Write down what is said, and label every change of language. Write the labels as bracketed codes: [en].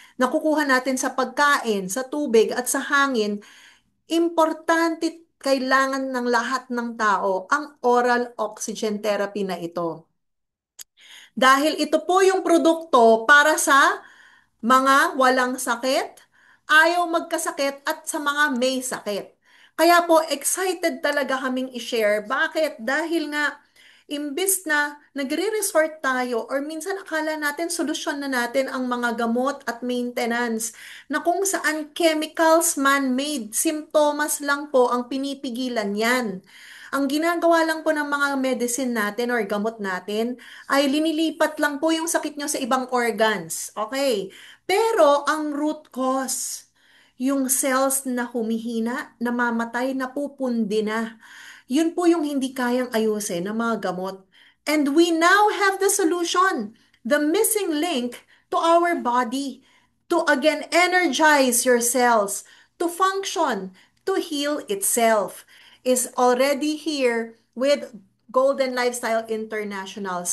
[tl] Nakukuha natin sa pagkain, sa tubig at sa hangin. Importante, kailangan ng lahat ng tao ang oral oxygen therapy na ito. Dahil ito po yung produkto para sa mga walang sakit, ayaw magkasakit at sa mga may sakit. Kaya po excited talaga kaming i-share. Bakit? Dahil nga imbis na nagre-resort tayo or minsan akala natin solusyon na natin ang mga gamot at maintenance na kung saan chemicals man-made, simptomas lang po ang pinipigilan yan. Ang ginagawa lang po ng mga medicine natin or gamot natin ay linilipat lang po yung sakit nyo sa ibang organs. Okay? Pero ang root cause, yung cells na humihina, namamatay, napupundi na. Yun po yung hindi kayang ayusin ng mga gamot. [en] And we now have the solution, the missing link to our body to again energize your cells, to function, to heal itself is already here with Golden Lifestyle International.